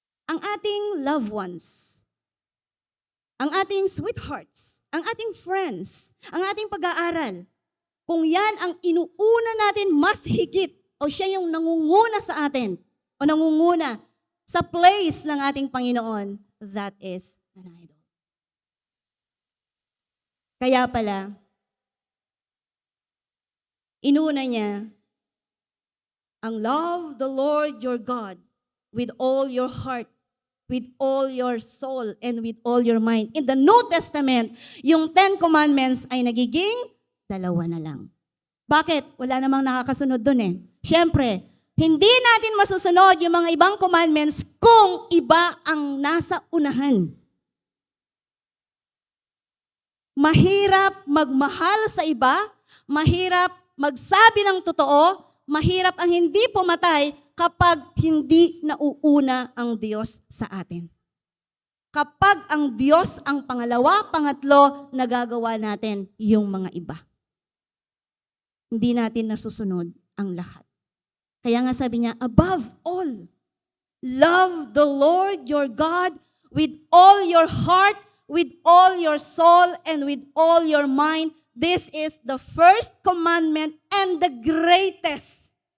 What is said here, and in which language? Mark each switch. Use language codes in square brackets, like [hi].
[tl] Ang ating loved ones, ang ating sweethearts, ang ating friends, ang ating pag-aaral, kung yan ang inuuna natin mas higit, o siya yung nangunguna sa atin, o nangunguna sa place ng ating Panginoon, [en] that is an idol. [tl] Kaya pala, inuna niya, ang [en] love the Lord your God with all your heart, with all your soul, and with all your mind. [tl] In the New Testament, yung 10 Commandments ay nagiging 2 na lang. Bakit? Wala namang nakakasunod dun eh. Siyempre, hindi natin masusunod yung mga ibang commandments kung iba ang nasa unahan. Mahirap magmahal sa iba, mahirap magsabi ng totoo, mahirap ang hindi pumatay kapag hindi nauuna ang Diyos sa atin. Kapag ang Diyos ang pangalawa, pangatlo, nagagawa natin yung mga iba. Hindi natin nasusunod ang lahat. Kaya nga sabi niya, [en] above all, love the Lord your God with all your heart, with all your soul, and with all your mind. This is the first commandment and the greatest.